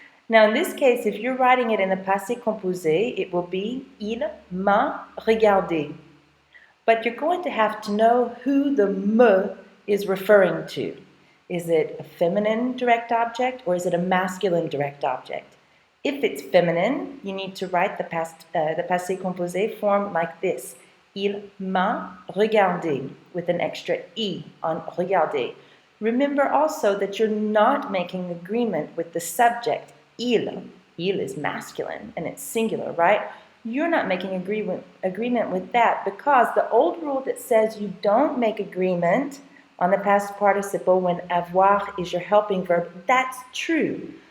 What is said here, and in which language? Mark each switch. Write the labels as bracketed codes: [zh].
[en] Now in this case, if you're writing it in the passé composé, it will be [fr] il m'a regardé. [en] But you're going to have to know who the me is referring to. Is it a feminine direct object or is it a masculine direct object? If it's feminine, you need to write the passé composé form like this. [fr] Il m'a regardé [en] with an extra I on regardé. Remember also that you're not making agreement with the subject. Il is masculine and it's singular, right? You're not making agreement with that because the old rule that says you don't make agreement on the past participle when avoir is your helping verb, that's true.